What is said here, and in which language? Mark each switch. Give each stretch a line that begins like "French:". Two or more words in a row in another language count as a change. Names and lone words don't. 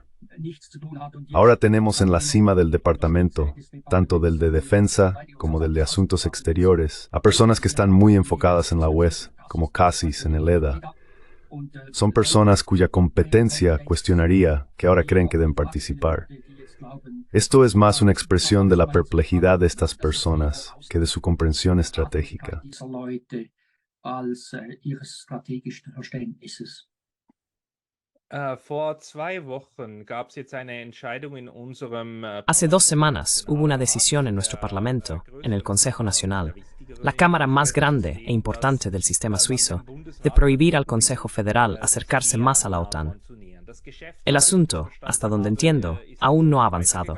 Spanish: Ahora tenemos en la cima del departamento, tanto del de Defensa como del de Asuntos Exteriores, a personas que están muy enfocadas en la UES, como Cassis en el EDA. Son personas cuya competencia cuestionaría que ahora creen que deben participar. Esto es más una expresión de la perplejidad de estas personas que de su comprensión estratégica.
German: Als ihres strategischen Verständnisses. Vor 2 Wochen gab es jetzt eine Entscheidung in unserem
Spanish: Hace 2 semanas hubo una decisión en nuestro Parlamento, en el Consejo Nacional, la cámara más grande e importante del sistema suizo, de prohibir al Consejo Federal acercarse más a la OTAN. El asunto, hasta donde entiendo, aún no ha avanzado.